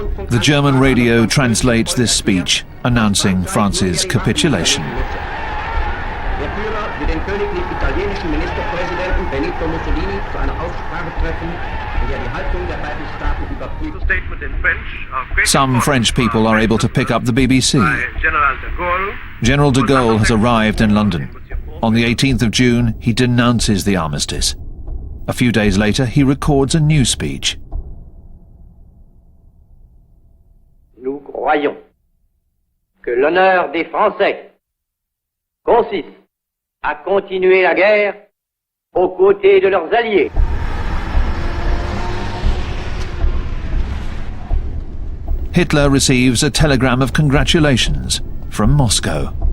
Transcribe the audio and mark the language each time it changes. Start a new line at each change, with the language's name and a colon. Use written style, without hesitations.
English: The German radio translates this speech, announcing France's capitulation.
German: Der Führer will den königlich italienischen Ministerpräsidenten Benito Mussolini zu einer Aussprache treffen, in der die Haltung der beiden Staaten überprüft.
English: Some French people are able to pick up the BBC. General de Gaulle has arrived in London. On the 18th of June, he denounces the armistice. A few days later, he records a new speech.
French: Nous croyons que l'honneur des Français consiste à continuer la guerre aux côtés de leurs alliés.
English: Hitler receives a telegram of congratulations from Moscow.